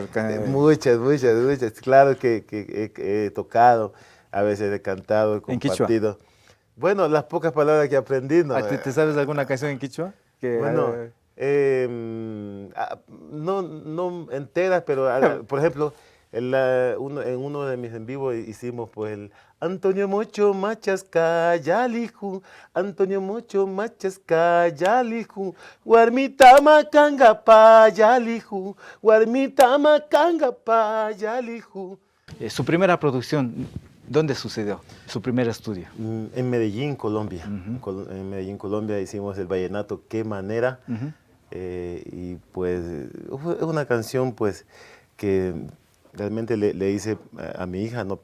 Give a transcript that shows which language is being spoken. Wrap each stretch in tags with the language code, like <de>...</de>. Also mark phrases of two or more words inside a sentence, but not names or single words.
<es>Muchas, claro que he tocado, a veces he cantado, he compartido. ¿En Quichua? Bueno, las pocas palabras que aprendí, ¿no? ¿Te sabes alguna canción en Quichua? Bueno... no enteras, pero por ejemplo, en uno de mis en vivo hicimos pues el</es> <qu>Antonio Mocho Machasca Yaliju, Antonio Mocho Machasca Yaliju, Guarmitama Cangapa Yaliju,</qu> <es>Guarmitama Cangapa Yaliju. Su primera producción, ¿dónde sucedió? Su primer estudio. En Medellín, Colombia. En Medellín, Colombia hicimos el vallenato Qué Manera. Y pues es una canción pues que realmente le hice a mi hija, ¿no?</es>